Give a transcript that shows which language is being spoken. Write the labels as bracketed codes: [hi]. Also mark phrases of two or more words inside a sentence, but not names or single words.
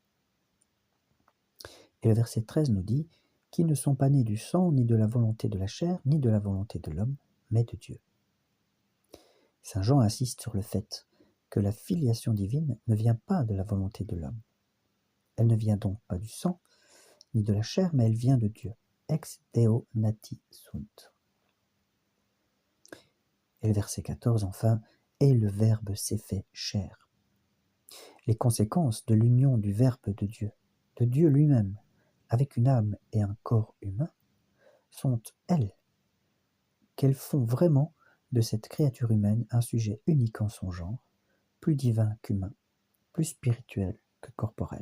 [fr] Et le verset 13 nous dit « Qui ne sont pas nés du sang, ni de la volonté de la chair, ni de la volonté de l'homme, mais de Dieu. » Saint Jean insiste sur le fait que la filiation divine ne vient pas de la volonté de l'homme. Elle ne vient donc pas du sang, ni de la chair, mais elle vient de Dieu. [la] Ex Deo nati sunt. [fr] Et le verset 14, enfin, « Et le Verbe s'est fait chair ». Les conséquences de l'union du Verbe de Dieu lui-même, avec une âme et un corps humain, sont, elles, qu'elles font vraiment de cette créature humaine un sujet unique en son genre, plus divin qu'humain, plus spirituel que corporel.